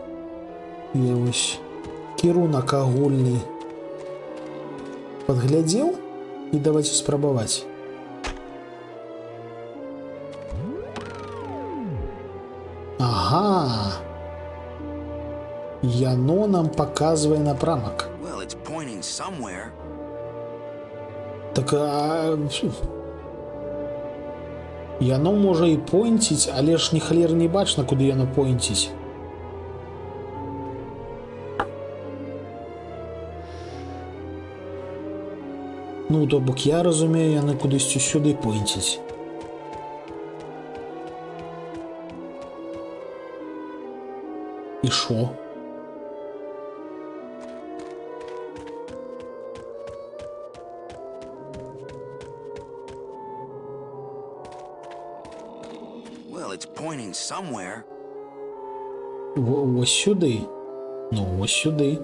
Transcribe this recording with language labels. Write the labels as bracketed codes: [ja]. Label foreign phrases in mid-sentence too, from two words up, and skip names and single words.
[be] Я вось кірунак агульны падглядзеў і давайце спрабаваць. Ага. Яно нам паказвае напрамак. [en] Well, it's pointing somewhere. [be] Так, яно можа і пойнціць, але ж ні халер не бачна, куды яно пойнціць. Ну, то бок я разумею, яны кудысьці сюды пойнціць. [uk] І що? [en] Well, it's pointing somewhere. [uk] Ось сюди. Ну, ось сюди.